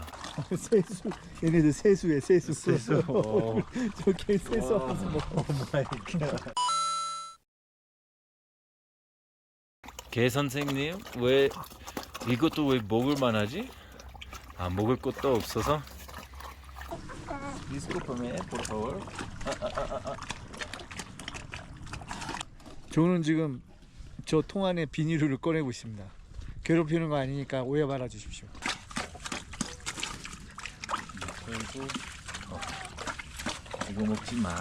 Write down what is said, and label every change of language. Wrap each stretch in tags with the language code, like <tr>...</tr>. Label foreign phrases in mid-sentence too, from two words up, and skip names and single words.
<ko>세수, 얘네들 세수해 세수. 세수. 저개 세수하면서 먹어. 개 선생님, 왜 이것도 왜 먹을 만하지? 아, 먹을 것도 없어서.</ko> <es>Discúlpame, por favor.</es> <ko>저는 지금 저 통 안에 비닐을 꺼내고 있습니다. 괴롭히는 거 아니니까 오해 말아 주십시오. 그리고 이거 먹지 마.</ko>